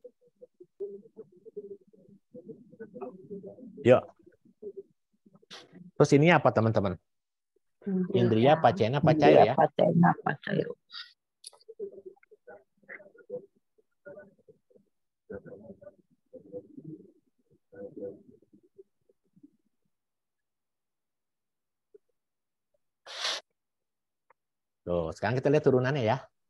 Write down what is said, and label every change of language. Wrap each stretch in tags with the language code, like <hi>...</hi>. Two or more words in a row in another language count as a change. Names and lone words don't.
<id>Yuk. Terus ini apa teman-teman?</id> <pi>Indriya, pacena, pacayo ya. Pacena, pacayo.</pi> <id>Tuh, sekarang kita lihat turunannya ya.</id>